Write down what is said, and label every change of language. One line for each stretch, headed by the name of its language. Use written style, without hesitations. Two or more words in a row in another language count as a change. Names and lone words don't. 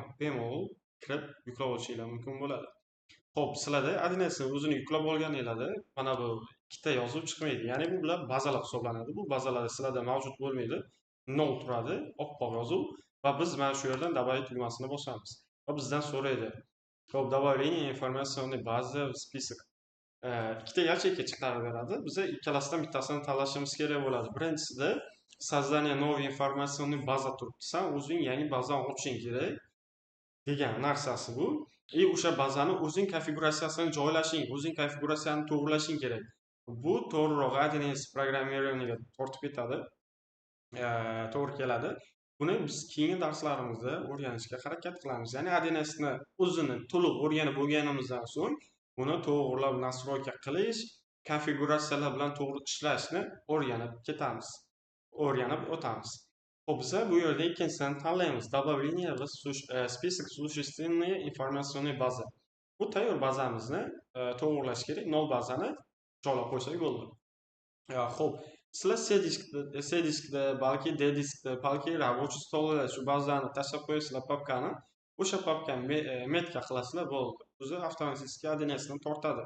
Uzbek: Bemalol kirib yuklab olishingiz mumkin bo'ladi. Xo'p, sizlarda Adreesni o'zini yuklab olganingizda mana bu ikkita yozuv chiqmaydi. Ya'ni bu bilan bazalar hisoblanadi. Bu bazalar sizlarda mavjud bo'lmaydi. Nol turadi, oppoq yozuv va biz mana shu yerdan добавить tugmasini bosamiz. Va bizdan so'raydi. Xo'p,
Russian: добавление информационной базы в список.
Uzbek: Ikkita yacheyka chiqarib beradi. Biz ikkalasidan bittasini tanlashimiz kerak bo'ladi. Birinchisida
Russian: создание новой информационной базы
Uzbek: turibdi. Sen o'zing yangi bazani ochishing kerak degan narsasi bu. O'sha bazani o'zing konfiguratsiyasini joylashing, o'zing konfiguratsiyani to'g'rilashing kerak. Bu to'g'riroq Adrees programmeriga tortib ketadi. To'g'ri keladi. Buni biz keyingi darslarimizda o'rganishga harakat qilamiz. Ya'ni Adreesni o'zini to'liq o'rganib bo'lganimizdan so'ng buni to'g'rilab nastroyka qilish, konfiguratsiyalar bilan to'g'ri ishlashni o'rganib o'tamiz. Xo'p, biz bu yerda ikkinchisini tanlaymiz.
Russian: Добавление в список существенные информационные базы.
Uzbek: Bu tayyor bazamizni to'g'irlash kerak. Nol bazani joylab qo'ysak bo'ldi. Xo'p, sizlar C diskda, balki D diskda, balki рабочий stolda shu bazani tashlab qo'yasizlar papkani. O'sha papkani metka qilasizlar bo'ldi. O'zi avtomatik Adreesni tortadi.